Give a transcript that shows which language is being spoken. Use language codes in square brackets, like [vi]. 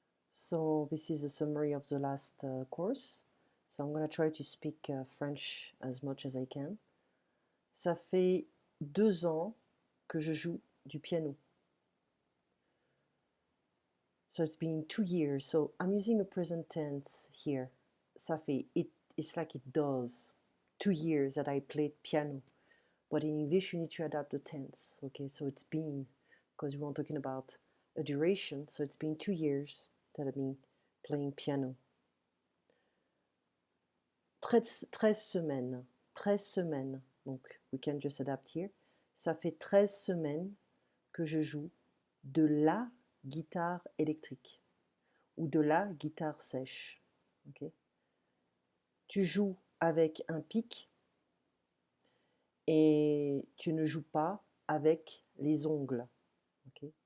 [en] So this is a summary of the last course. So I'm going to try to speak French as much as I can. [fr] Ça fait 2 ans que je joue du piano. [en] So it's been 2 years. So I'm using a present tense here. [fr] Ça fait, [en] it's like it does. 2 years that I played piano. But in English, you need to adapt the tense. Okay, so it's been, because we we're talking about a duration, so it's been 2 years that I've been playing piano. [fr] 13 semaines. 13 semaines. Donc, [en] we can just adapt here. [fr] Ça fait 13 semaines que je joue de la guitare électrique ou de la guitare sèche. Okay? Tu joues avec un pic et tu ne joues pas avec les ongles. Okay?